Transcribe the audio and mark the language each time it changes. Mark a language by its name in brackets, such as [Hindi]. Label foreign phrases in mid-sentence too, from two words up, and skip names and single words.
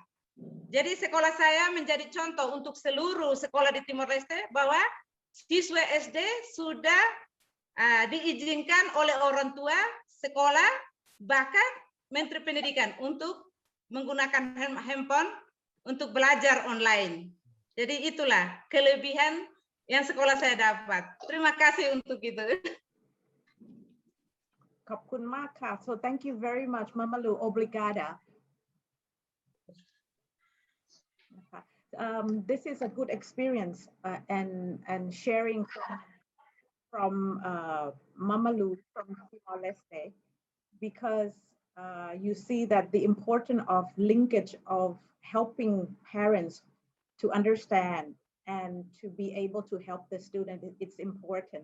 [Indonesian] Jadi sekolah saya menjadi contoh untuk seluruh sekolah di Timor Leste bahwa siswa SD sudah diizinkan oleh orang tua sekolah, bahkan Menteri Pendidikan untuk menggunakan handphone untuk belajar online. Jadi itulah kelebihan yang sekolah saya dapat. Terima kasih untuk itu. [Thai] ขอบคุณมากค่ะ [English] so thank you very much Mama Lu, obrigada. This is a good experience and sharing from Mama Lu from Timor Leste, because you see that the importance of linkage of helping parents to understand and to be able to help the student, it's important.